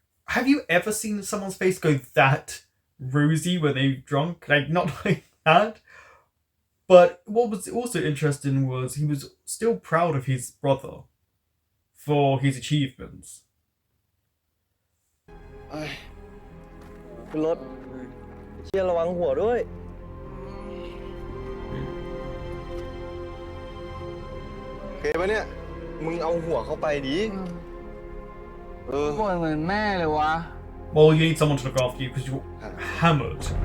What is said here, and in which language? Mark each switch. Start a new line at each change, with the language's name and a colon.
English: Have you ever seen someone's face go that rosy when they've drunk? Like, not like that. But what was also interesting was he was still proud of his brother for his achievements.
Thai: ขึ้นรถเชี่ยระวังหัวด้วยโอเคปะเนี่ยมึงเอาหัวเข้าไปดิ ปวดเหมือนแม่เลยวะ
English: Well, you need someone to look after you because you're hammered.